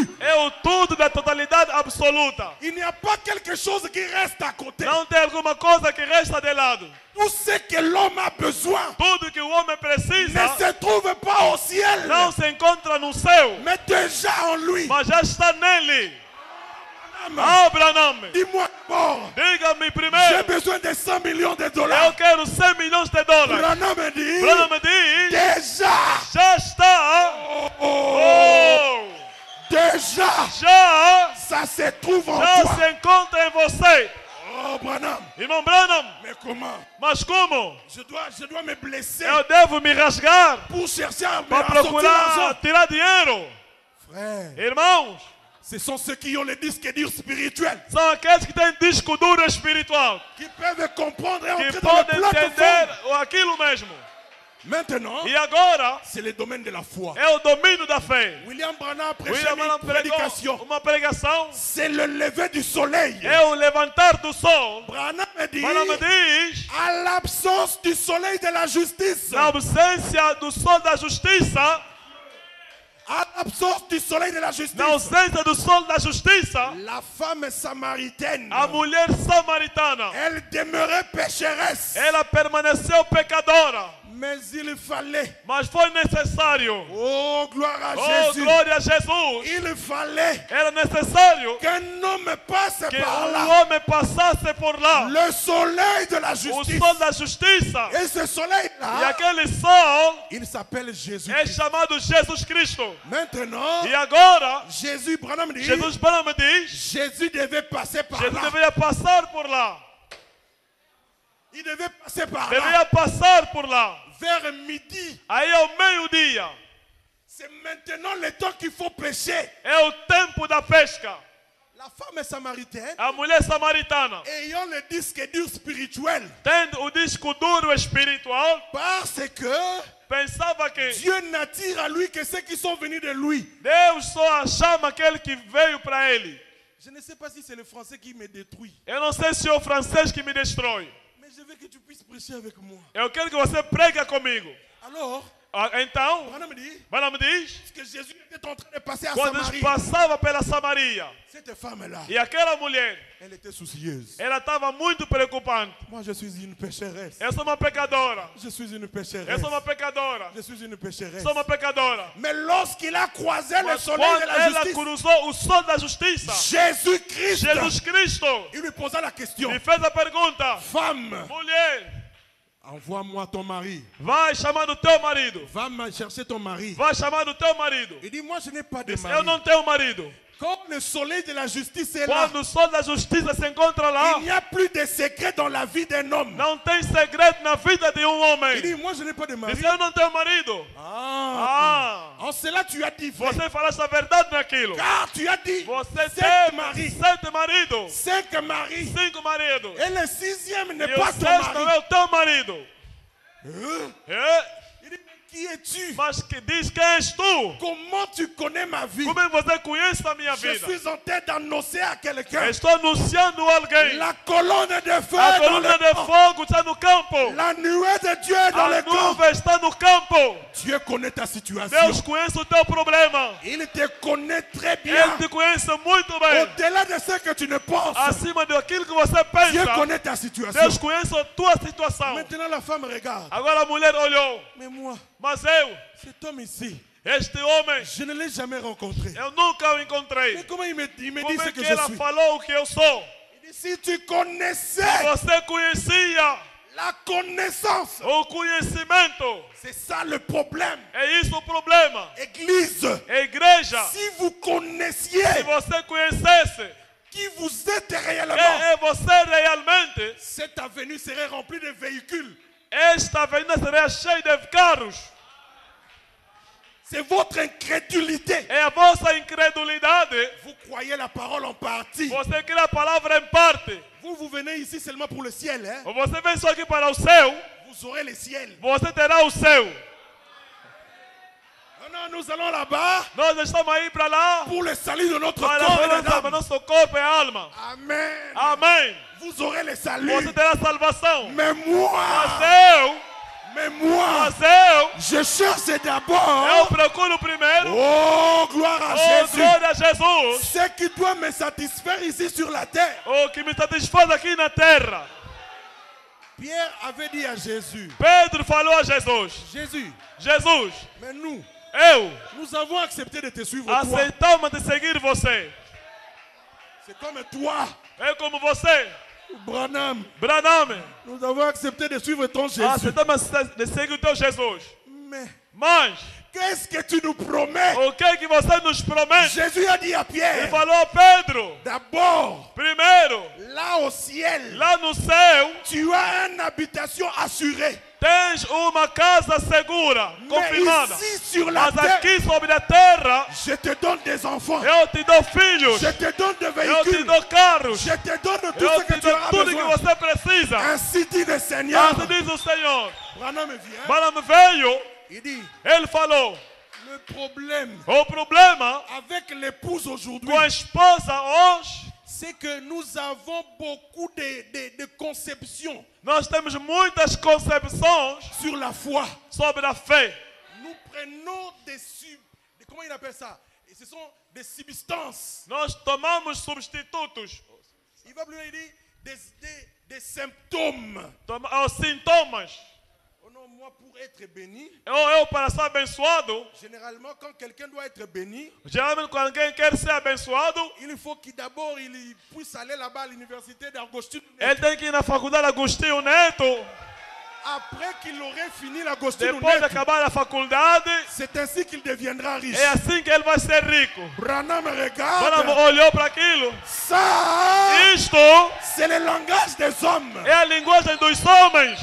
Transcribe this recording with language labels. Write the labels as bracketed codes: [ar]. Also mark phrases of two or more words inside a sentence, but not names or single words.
[pt] é o tudo da totalidade absoluta. [fr] Il n'y a pas quelque chose qui reste à côté. [pt] Não tem alguma coisa que resta de lado. [fr] Tout ce que l'homme a besoin [pt] Tudo que o homem [fr] ne [pt] precisa [fr] se trouve pas au ciel, [pt] não se encontra no céu, [fr] mais déjà en lui. [pt] mas já está nele. [fr] Ah, Branham, Dis-moi d'abord, [pt] diga-me [fr] j'ai [pt] primeiro. [fr] besoin de 100 millions de [pt] Eu [fr] dollars. [pt] quero 100 milhões de dólares. [fr] Branham me dit, [pt] Branham diz, [fr] déjà, [pt] já está. [fr] Oh, déjà, [pt] já [fr] ça se trouve en [pt] se [fr] toi. [pt] encontra em você. [fr] Oh, Branham, [pt] Irmão Branham, [fr] mais comment? [pt] mas como? [fr] Je dois me blesser [pt] Eu devo me rasgar [fr] pour chercher à [pt] para [fr] sortir [pt] procurar [fr] l'argent. [pt] tirar dinheiro. [fr] Frère, [pt] Irmãos, [fr] ce sont ceux qui ont le disque dur spirituel, [pt] são aqueles que têm disco duro espiritual, [fr] qui peuvent comprendre et [pt] que [fr] entrer dans le [pt] podem [fr] plat de [pt] entender [fr] fond. [pt] aquilo mesmo. [fr] Maintenant, [pt] E agora [fr] c'est le domaine de la foi. [pt] é o domínio da fé. [fr] William Branham prêchait [pt] William Branham [fr] une [pt] pregou [fr] prédication. [pt] uma pregação. [fr] C'est le lever du soleil. [pt] É o levantar do sol. [fr] Branham dit, [pt] Branham diz, [fr] à l'absence du soleil de la justice, [pt] na ausência do sol da justiça, [fr] à l'absence du soleil de la [pt] na [fr] justice, [pt] ausência do sol da justiça, [fr] la femme samaritaine, [pt] a mulher samaritana, [fr] elle demeurait pécheresse. [pt] ela permaneceu pecadora, [fr] Mais il fallait, [pt] mas foi necessário. [fr] oh gloire à [pt] Oh, [fr] Jésus, [pt] glória a Jesus! [fr] il fallait [pt] Era necessário [fr] qu'un homme passe [pt] que [fr] par là. [pt] homem passasse por lá. [fr] Le soleil de la [pt] O [fr] justice. [pt] sol da justiça. [fr] Et ce [pt] E [fr] soleil-là, [pt] aquele sol [fr] il s'appelle Jésus. [pt] é chamado Jesus Cristo. [fr] Maintenant, [pt] E agora, [fr] Jésus, Branham dit, [pt] Jesus Branham diz, [fr] Jésus devait passer par [pt] Jesus [fr] là. [pt] deveria passar por lá. [fr] Il devait passer par là. [pt] Deveria passar por lá. [fr] Vers midi. [pt] Aí ao meio-dia. [fr] C'est maintenant le temps qu'il faut pêcher. [pt] É o tempo da pesca. [fr] La femme samaritaine, [pt] A mulher samaritana [fr] ayant le disque dur spirituel, [pt] tendo o disco duro espiritual, [fr] parce que [pt] pensava que [fr] Dieu n'attire à lui que ceux qui sont venus de lui. [pt] Deus só chama aquele que veio para ele. [fr] Je ne sais pas si c'est le français qui me détruit, [pt] Eu não sei se é o francês que me destrói. [fr] mais je veux que tu puisses prêcher avec moi. [pt] Eu quero que você pregue comigo. [fr] Alors, [pt] Então, [fr] Branham dit [pt] Branham diz, [fr] que Jésus était en train de passer à [pt] quando [fr] Samarie. [pt] passava pela Samaria, [fr] Cette femme-là, [pt] e aquela mulher, [fr] elle était soucieuse. [pt] ela estava muito preocupante. [fr] Moi, je suis une pécheresse. [pt] Eu sou uma pecadora. [fr] Je suis une [pt] Eu [fr] pécheresse. [pt] sou uma pecadora. [fr] Je suis une pécheresse. [pt] Sou uma pecadora. [fr] Mais lorsqu'il a croisé le [pt] Mas [fr] soleil [pt] quando [fr] de la [pt] ela [fr] justice, [pt] cruzou o sol da justiça, [fr] Jésus-Christ, [pt] Jesus Cristo [fr] il lui posa la question. [pt] me fez a pergunta: [fr] Femme, [pt] mulher, [fr] envoie-moi ton mari. [pt] vai chamar do teu marido. [fr] Va me chercher ton mari. [pt] Vai chamar do teu marido. [fr] Il dit, moi, je n'ai pas de [pt] Disse, eu [fr] mari. [pt] não tenho marido. [fr] Quand le soleil de la justice est là, [pt] Quando o sol da justiça se encontra lá, [fr] il n'y a plus de secret dans la vie d'un homme. [pt] não tem segredo na vida de [fr] Il dit, [pt] homem. [fr] moi, je n'ai pas de mari. [pt] Disse, eu não tenho marido. [fr] Ah. [pt] Ah, [fr] En cela, tu as dit vrai. [pt] você falaste a verdade naquilo. [fr] Car tu as dit [pt] Você [fr] 7 [pt] tem [fr] maris. [pt] 7 maridos, [fr] 5 maris. [pt] 5 maridos. [fr] Et le 6e n'est [pt] E o [fr] pas ton [pt] sexto [fr] mari. [pt] é o teu marido. [fr] Hein? [pt] É? [fr] Il dit, qui es-tu? [pt] Mas que diz quem és tu? [fr] Comment tu connais ma vie? [pt] Como é que você conhece a minha [fr] Je [pt] vida? [fr] suis en train d'annoncer à quelqu'un. [pt] Estou anunciando a alguém. [fr] La colonne de feu [pt] A [fr] est dans [pt] coluna [fr] le [pt] de [fr] camp. [pt] fogo está no campo. [fr] La nuée de Dieu est dans [pt] A [fr] le camp. [pt] nuvem está no campo. [fr] Dieu connaît ta situation. [pt] Deus conhece o teu problema. [fr] Il te connaît très bien. [pt] Ele te conhece muito bem. [fr] Au-delà de ce que tu ne penses, [pt] Acima daquilo que você [fr] Dieu [pt] pensa, [fr] connaît ta situation. [pt] Deus conhece a tua situação. [fr] Maintenant, la femme regarde. [pt] Agora a mulher olhou. [fr] Mais moi, [pt] Mas eu, [fr] cet homme ici, [pt] este homem, [fr] je ne l'ai jamais rencontré. [pt] eu nunca o encontrei. [fr] Mais comment il me dit [pt] Como [fr] ce [pt] é [fr] que [pt] que [fr] je [pt] ela [fr] suis? [pt] falou o que eu sou? [fr] Il dit, si tu connaissais [pt] Você conhecia [fr] la connaissance, [pt] o conhecimento. [fr] c'est ça le problème. [pt] É isso o problema. [fr] Église, [pt] Igreja, [fr] si vous connaissiez [pt] se você conhecesse [fr] qui vous êtes réellement, [pt] quem é você realmente, [fr] cette avenue serait remplie de véhicules. [pt] esta avenida seria cheia de carros. [fr] C'est votre incrédulité. [pt] É a vossa incredulidade. [fr] Vous croyez la parole en partie. [pt] Você crê a palavra em parte. [fr] Vous venez ici seulement pour le ciel. Hein? [pt] Você vem só aqui para o céu, [fr] Vous aurez le ciel. [pt] você terá o céu. [fr] Non, nous allons là-bas [pt] Nós estamos aí para lá [fr] pour le salut de notre [pt] para [fr] corps et de [pt] salvar [fr] l'âme. [pt] nosso corpo e alma. [fr] Amen. [pt] Amém. [fr] Vous aurez le salut. [pt] Você terá salvação. [fr] Mais moi, [pt] Mas [fr] je cherche d'abord. [pt] eu procuro primeiro. [fr] Oh, gloire à [pt] Oh, [fr] Jésus. [pt] glória a Jesus. [fr] Ce qui doit me satisfaire ici sur la terre. [pt] O que me satisfaz aqui na terra. [fr] Pierre avait dit à Jésus, [pt] Pedro falou a Jesus. [fr] Jésus, [pt] Jesus, [fr] mais nous avons accepté de te suivre. Toi. [pt] aceitamos de seguir você. [fr] C'est comme toi, [pt] É como você, [fr] Branham. [pt] Branham. [fr] Nous avons accepté de suivre ton Jésus. [pt] Aceitamos de seguir o teu Jesus. [fr] Mais [pt] Mas, [fr] qu'est-ce que tu nous promets? [pt] o que você nos promete? [fr] Jésus a dit à [pt] Ele [fr] Pierre, [pt] falou a Pedro. [fr] d'abord, [pt] Primeiro, [fr] là au ciel, [pt] lá no céu, [fr] tu as une habitation assurée. [pt] tens uma casa segura, confirmada. [fr] Mais ici sur la [pt] Mas [fr] terre, [pt] aqui sobre a terra, [fr] je te donne des enfants. [pt] eu te dou filhos. [fr] Je te donne des [pt] Eu te [fr] véhicules. [pt] dou carros. [fr] Je te donne tout [pt] Eu [fr] ce que [pt] te [fr] tu [pt] dou [fr] auras [pt] tudo que [fr] besoin. [pt] você precisa. [fr] Ainsi dit le Seigneur. [pt] Assim diz o Senhor. [fr] Branham vient. [pt] Branham veio, [fr] Il dit, [pt] ele falou. [fr] le problème [pt] O problema [fr] avec l'épouse aujourd'hui, [pt] com a esposa hoje, [fr] c'est que nous avons beaucoup de conceptions [pt] nós temos muitas concepções [fr] sur la foi. [pt] sobre a fé. [fr] Nous prenons comment il appelle ça? Et ce sont des substances. [pt] Nós tomamos substitutos, [fr] Il va plus loin, il dit des symptômes. [pt] os sintomas. [fr] Oh non, moi pour être béni, [pt] Eu para ser abençoado, [fr] généralement quand quelqu'un doit être béni, [pt] geralmente quando alguém quer ser abençoado, [fr] il faut qu'il d'abord il puisse aller là-bas à l'université d'Agostino. [pt] ele tem que ir na faculdade Agostinho Neto. [fr] Après qu'il aurait fini l'Agostino [pt] Depois de Neto, acabar a faculdade, [fr] c'est ainsi qu'il deviendra riche. [pt] é assim que ele vai ser rico. [fr] Branham [pt] Branham [fr] regarde, [pt] olhou para aquilo. [fr] ça, [pt] Isto [fr] c'est le langage des hommes. [pt] é a linguagem dos homens.